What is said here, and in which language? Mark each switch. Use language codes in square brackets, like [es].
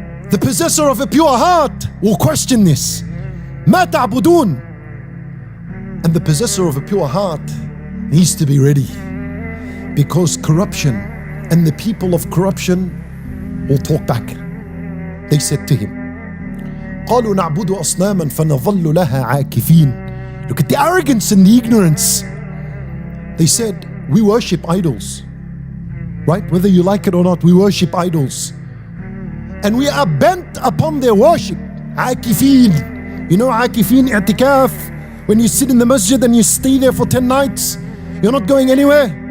[en] The possessor of a pure heart will question this. [ar] مَا تَعْبُدُونَ. [en] And the possessor of a pure heart needs to be ready, because corruption and the people of corruption will talk back. They said to him, [ar] قَالُوا نَعْبُدُ أَصْنَامًا فَنَظَلُّ لَهَا عَاكِفِينَ. [en] Look at the arrogance and the ignorance. They said, we worship idols. Right? Whether you like it or not, we worship idols. And we are bent upon their worship. [ar] عَاكِفِينَ. [en] You know عَاكِفِينَ, i'tikaf. When you sit in the masjid and you stay there for 10 nights, you're not going anywhere.